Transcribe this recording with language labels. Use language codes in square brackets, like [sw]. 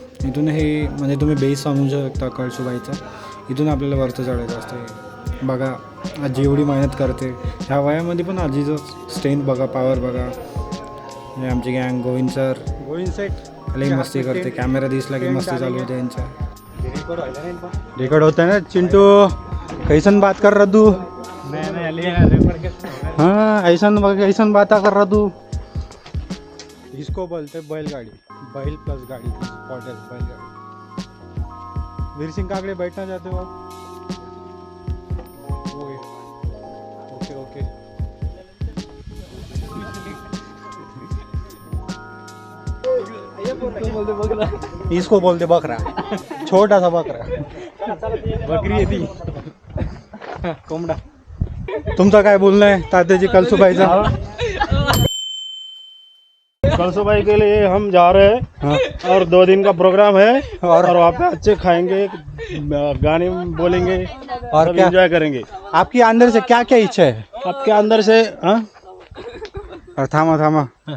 [mr] इथून हे म्हणजे तुम्ही बेस समजू शकता कळसुबाईचा. इथून आपल्याला वरचं चढायचं असते. बघा आजी एवढी मेहनत करते ह्या वयामध्ये, पण आजीचं स्ट्रेंथ बघा, पॉवर बघा. हे आमची गँग गोविंद सेट लई मस्ती करते. कॅमेरा दिसला की मस्ती चालू होते यांच्या. [hi] रिकॉर्ड होता है ना चिंटू, कैसन बात कर रहा तू? हाँ ऐसन बात कर रहा तू. इसको बोलते बैलगाड़ी, बैल प्लस गाड़ी, बैलगाड़ी. वीर सिंह काकड़े बैठना चाहते हो आप? Okay okay. इसको बोलते बकरा, छोटा सा बकरा. [mr] बकरी आहे ती, कोंबडा. तुमचं काय बोलणं आहे तात्याजी कळसुबाईचा? [hi] कलसुबाई के लिए हम जा रहे हैं और 2 दिन का प्रोग्राम है और वहाँ पे अच्छे खाएंगे, गाने बोलेंगे और क्या एंजॉय करेंगे. आपकी अंदर से क्या क्या इच्छा है? आपके अंदर से और थामा